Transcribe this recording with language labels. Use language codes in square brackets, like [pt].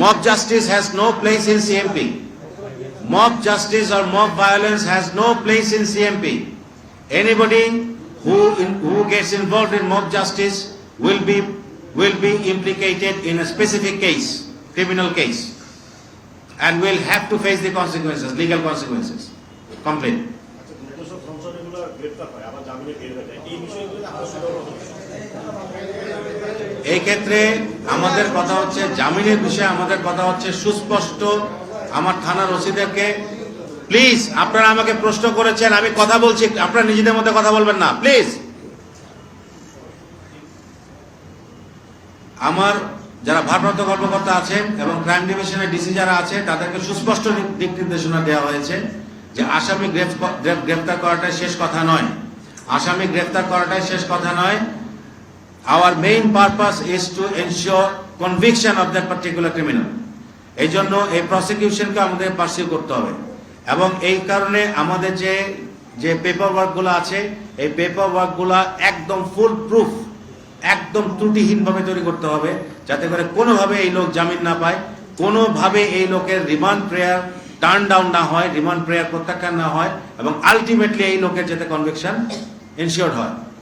[en] mob justice has no place in CMP. Mob justice or mob violence has no place in CMP. Anybody who gets involved in mob justice will be implicated in a specific case, criminal case, and will have to face the consequences, legal consequences. Complete. [bn] যেসব সন্ত্রাসীগুলো গ্রেফতার হয় আবার জামিনে বের হয়ে যায়, এই বিষয়গুলো আপনার সাধারণ এই ক্ষেত্রে আমাদের কথা হচ্ছে জামিনের বিষয়ে আমাদের কথা হচ্ছে সুস্পষ্ট। আমার থানার ওসিদেরকে প্লিজ, আপনারা আমাকে প্রশ্ন করেছেন, আমি কথা বলছি, আপনারা নিজেদের মধ্যে কথা বলবেন না প্লিজ। আমার যারা ভারপ্রাপ্ত কর্মকর্তা আছেন এবং ক্রাইম ডিভিশনের ডিসি যারা আছে তাদেরকে সুস্পষ্ট দিক নির্দেশনা দেওয়া হয়েছে যে আসামি গ্রেফতার করাটাই শেষ কথা নয়। আসামি গ্রেফতার করাটাই শেষ কথা নয়। [en] Our main purpose is to ensure conviction of that particular criminal. [bn] এই জন্য এই প্রসিকিউশনকে আমাদের পার্সিউ করতে হবে এবং এই কারণে আমাদের যে পেপার ওয়ার্কগুলো আছে এই পেপার ওয়ার্কগুলো একদম ফুল প্রুফ, একদম ত্রুটিহীনভাবে তৈরি করতে হবে, যাতে করে কোনোভাবে এই লোক জামিন না পায়, কোনোভাবে এই লোকের রিমান্ড প্রেয়ার টার্ন ডাউন না হয়, রিমান্ড প্রেয়ার প্রত্যাখ্যান না হয় এবং আলটিমেটলি এই লোকের যাতে কনভিকশন ইনশিওর হয়।